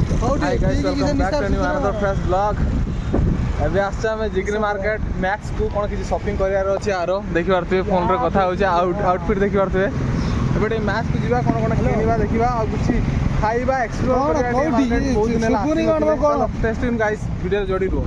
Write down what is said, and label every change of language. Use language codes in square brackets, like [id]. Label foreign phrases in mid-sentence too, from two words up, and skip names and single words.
[en] Hi guys, welcome back to another fresh vlog. [or] ଏବେ ଆସିଛେ ଆମେ ଜିଗ୍ରି ମାର୍କେଟ ମ୍ୟାକ୍ସକୁ କ'ଣ କିଛି ସପିଂ କରିବାର ଅଛି ଆର ଦେଖିପାରୁଥିବେ ଫୋନ୍ରେ କଥା ହେଉଛି ଆଉଟଫିଟ୍ ଦେଖିପାରୁଥିବେ। ଏବେ ଟିକେ ମ୍ୟାକ୍ସକୁ ଯିବା କ'ଣ କ'ଣ କିଣିବା ଦେଖିବା ଆଉ କିଛି ଖାଇବା ଏକ୍ସପ୍ଲୋର କରିବା। ବହୁତ ଦିନ ହେଲା [en] testing guys video [or] ଯୋଡ଼ି ରୁହ।